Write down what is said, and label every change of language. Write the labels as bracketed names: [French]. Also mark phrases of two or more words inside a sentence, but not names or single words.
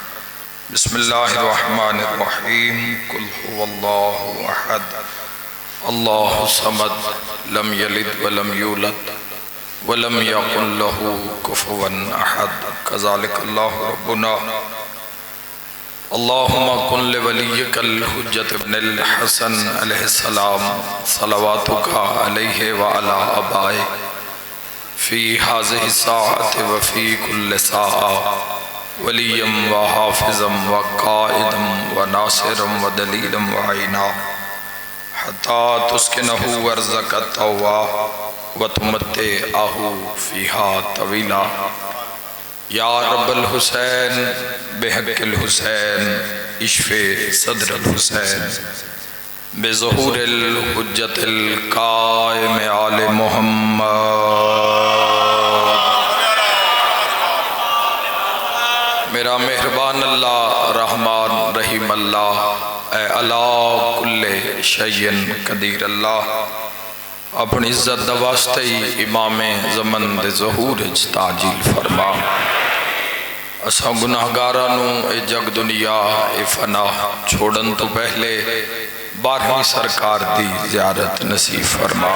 [Arabic] بسم الله الرحمن الرحيم. قل هو الله أحد الله الصمد لم يلد ولم يولد ولم يكن له كفوا أحد. كذلك الله ربنا. اللهم كن لوليك الحجة ابن الحسن عليه السلام صلواتك عليه وعلى آبائه في هذه الساعة وفي كل ساعة وليا وحافظا وقائدا وناصرا ودليلا وعينا حتى تسكنه أرضك طوعا وتمتعه فيها طويلا. يا رب الحسين بحق الحسين اشف صدر الحسين بظهور الحجة القائم آل محمد. [Punjabi] میرا مہربان اللہ رحمان رحیم اللہ اے [Arabic] على كل شيء قدير [Punjabi] اللہ اپنی عزت دا واسطے ہی امام زمن دے ظہور تعجیل فرما. اساں گناہگاراں نوں اے جگ دنیا اے فنا چھوڑن توں پہلے 12ویں سرکار دی زیارت نصیب فرما.